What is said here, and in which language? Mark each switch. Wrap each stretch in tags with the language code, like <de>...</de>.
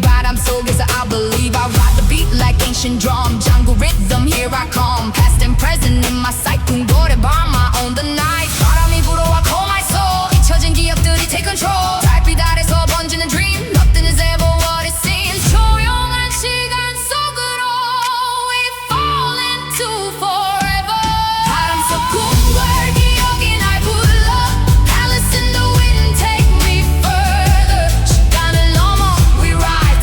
<ko>바람 속에서</ko> <en>I believe I ride the beat like ancient drum. jungle rhythm, here I come. Past and present in my sight.</en> <ko>궁궐의 밤,</ko> <en>I own the night. 바람이 불어와 call my soul.</en> <ko>잊혀진 기억들이 take control. 달빛 아래서 번지는 dream.</ko> <en>Nothing is ever what it seems.</en> <ko>조용한 시간 속으로</ko> <en>we fall into forever.</en> <ko>바람 속 궁궐 기억이 날 불러.</ko> <en>Palace in the wind, take me further.</en> <ko>시간을 넘어</ko> <en>we rise.</en>